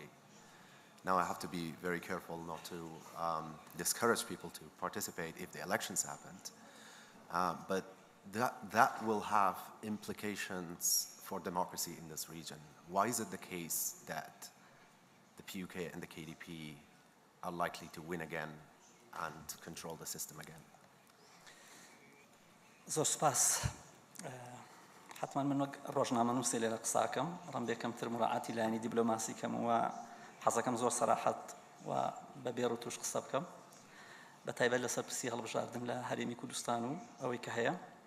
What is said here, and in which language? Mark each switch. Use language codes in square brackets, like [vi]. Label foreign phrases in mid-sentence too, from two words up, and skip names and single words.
[en] Now I have to be very careful not to discourage people to participate if the elections happened. But that will have implications for democracy in this region. Why is it the case that the PUK and the KDP are likely to win again and control the system again? [ckb] زۆر سپاس. حتما من وەک ڕۆژنامەنووسێ لێرە قساکەم ڕەنبێ کەمتر مراعاتی لایەنی دیبلۆماسی کەم و حەزەکەم زۆر سەراحەت و بە بێڕ و توش قسە بکەم بە تایبەت لەسەر پرسی هەڵبژاردن لە هەرێمی کوردستان و ئەوەی کە هەیە.